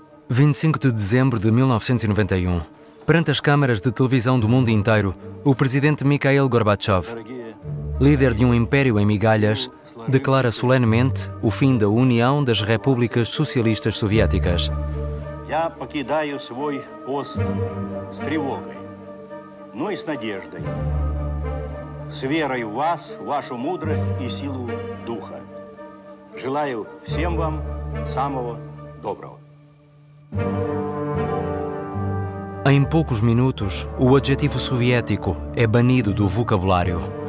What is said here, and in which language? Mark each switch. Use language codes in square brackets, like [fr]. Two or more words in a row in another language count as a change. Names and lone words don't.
[pt] 25 de dezembro de 1991. Perante as câmaras de televisão do mundo inteiro, o presidente Mikhail Gorbachev, líder de um império em migalhas, declara solenemente o fim da União das Repúblicas Socialistas Soviéticas. [ru] Я покидаю свой пост с тревогой, но и с надеждой, с верой в вас, в вашу мудрость и силу духа. Желаю всем вам самого доброго. [pt] Em poucos minutos, o adjetivo soviético é banido do vocabulário.